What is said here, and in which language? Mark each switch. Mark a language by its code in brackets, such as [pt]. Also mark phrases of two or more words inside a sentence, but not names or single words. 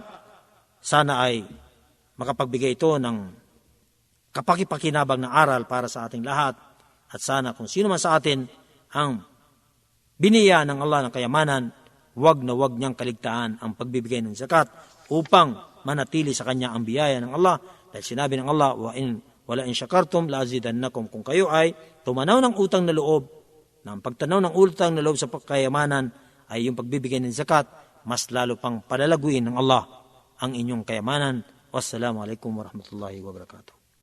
[tl] Sana ay makapagbigay ito ng kapakipakinabang na aral para sa ating lahat at sana kung sino man sa atin ang biniya ng Allah ng kayamanan, wag na wag niyang kaligtaan ang pagbibigay ng zakat upang manatili sa kanya ang biyaya ng Allah. Dahil sinabi ng Allah, [ar] ولئن شكرتم لأزيدنكم, [tl] kung kayo ay tumanaw ng utang na loob, ng pagtanaw ng utang na loob sa kayamanan ay yung pagbibigay ng zakat, mas lalo pang palalaguin ng Allah ang inyong kayamanan. [ar] والسلام عليكم ورحمة الله وبركاته.